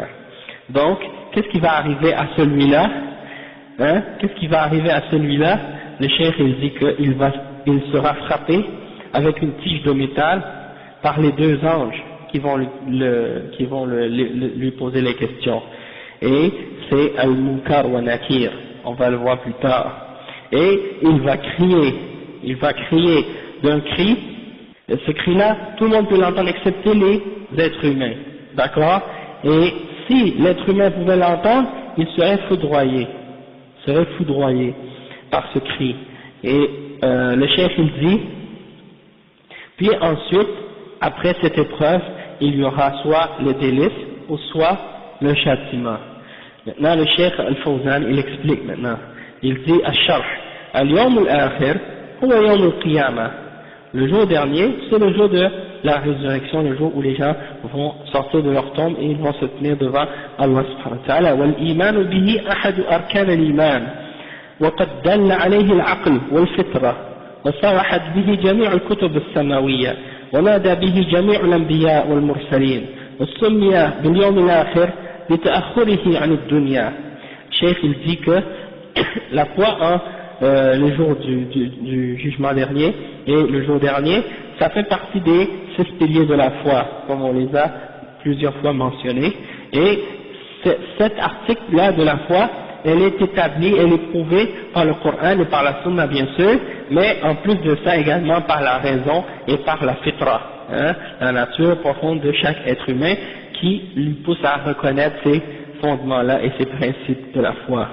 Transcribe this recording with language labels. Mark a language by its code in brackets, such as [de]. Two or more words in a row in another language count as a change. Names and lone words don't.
[fr] Donc, qu'est-ce qui va arriver à celui-là? Hein? Qu'est-ce qui va arriver à celui-là? Le cheikh, il dit qu'il sera frappé avec une tige de métal par les deux anges qui vont lui poser les questions. Et c'est al-munkar wa nakir. On va le voir plus tard. Et il va crier d'un cri. Et ce cri-là, tout le monde peut l'entendre excepté les êtres humains. D'accord? Et si l'être humain pouvait l'entendre, il serait foudroyé par ce cri. Et le chef il dit, puis ensuite, après cette épreuve, il y aura soit le délice ou soit le châtiment. Maintenant le cheikh Al-Fawzan il explique maintenant, il dit [ar] الشرح، اليوم الآخر، هو يوم القيامة. [fr] Le jour dernier, c'est le jour de la résurrection, le jour où les gens vont sortir de leur tombe et ils vont se tenir devant Allah [ar] سبحانه وتعالى. والإيمان به أحد أركان الإيمان, وقد دل عليه العقل والفطرة وصرحت به جميع الكتب السماوية ونادى به جميع الأنبياء والمرسلين وسمي باليوم الآخر لتأخره عن الدنيا. [fr] Cheikh il dit que la foi en le jour du jugement dernier et le jour dernier, ça fait partie des 6 piliers de la foi, comme on les a plusieurs fois mentionnés. Et cet article-là de la foi, elle est établie, elle est prouvée par le Coran et par la Sunna bien sûr, mais en plus de ça également par la raison et par la fitra, hein, la nature profonde de chaque être humain qui lui pousse à reconnaître ces fondements-là et ces principes de la foi.